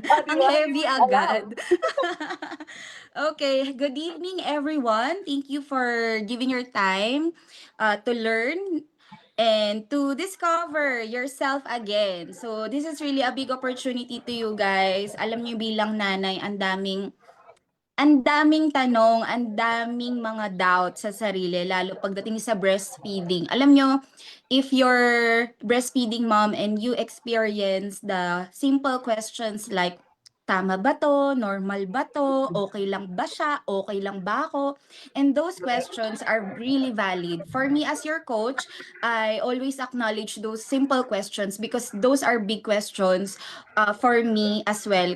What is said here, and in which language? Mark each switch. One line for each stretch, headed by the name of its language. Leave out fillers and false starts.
Filipino: Ang heavy agad.
English: Okay, good evening everyone. Thank you for giving your time to learn and to discover yourself again. So this is really a big opportunity to you guys.
Filipino: Alam niyo bilang nanay, ang daming tanong, ang daming mga doubts sa sarili, lalo pagdating sa breastfeeding. Alam nyo,
English: if you're breastfeeding mom and you experience the simple questions like,
Filipino: tama ba to? Normal ba to? Okay lang ba siya? Okay lang ba ako?
English: And those questions are really valid. For me as your coach, I always acknowledge those simple questions because those are big questions for me as well.